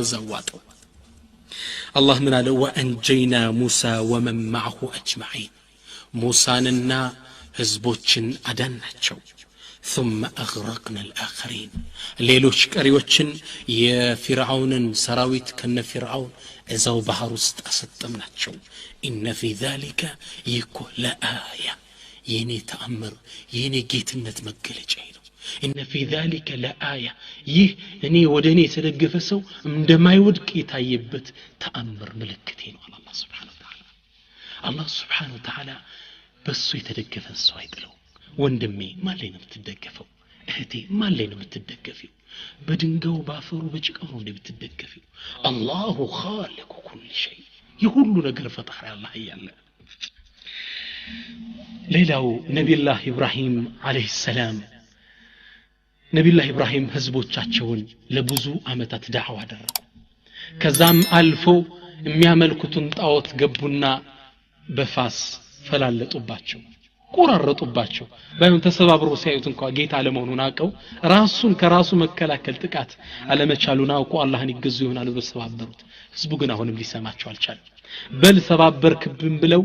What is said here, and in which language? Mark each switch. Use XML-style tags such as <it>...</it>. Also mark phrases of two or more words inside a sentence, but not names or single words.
<am>ዘዋጠው አላህ ምን አለ</am> <ar>وأنجينا موسى ومن معه أجمعين</ar> <am>ሙሳንና ህዝቦችን አዳናቸው</am> <ar>ثم اغرقنا الاخرين</ar> <am>ሌሎች ቀሪዎችን የፍርዓውንን ሰራዊት ከነፍርዓውን እዛው ባህር ውስጥ አሰጠምናቸው</am> <ar>ان في ذلك يكون لآية</ar> <am>የኔ ተአምር የኔ ጌትነት መገለጫ ነው</am> <ar>ان في ذلك لآية</ar> <am>ይህ እኔ ወደኔ የተደገፈ ሰው እንደማይወድቅ የታየበት ተአምር ምልክት ነው አላህ</am> <ar>سبحانه وتعالى</ar> <am>አላህ</am> <ar>سبحانه وتعالى</ar> <am>በሱ የተደገፈ ሰው አይጥለው ወንድሜ ማን ላይ ነው የምትደገፈው እህቴ ማን ላይ ነው የምትደገፊው በድንጋው ባፈሩ በጭቃው ነው የምትደገፊው</am> <ar>الله خالق كل شيء</ar> <am>የሁሉ ነገር ፈጣሪ አላህ ያለ ሌላው ነብዩላህ ኢብራሂም</am> <ar>عليه السلام</ar> <am>ነብዩላህ ኢብራሂም ህዝቦቻቸውን ለብዙ አመታት ዳዕዋ አደረጉ ከዛም አልፎ የሚያመልኩትን ጣዖት ገቡና በፋስ ፈላለጡባቸው ቆራረጡባቸው ባይሆን ተሰባብሮ ሲያዩት እንኳን ጌታ አለመሆኑን አቀው ራሱን ከራሱ መከላከል ጥቃት አለመቻሉን አውቆ አላህን ይገዙ ይሆናል በሰባበሩት ህዝቡ ግን አሁንም ሊሰማቸው አልቻለም በል ሰባበርክብን ብለው</am>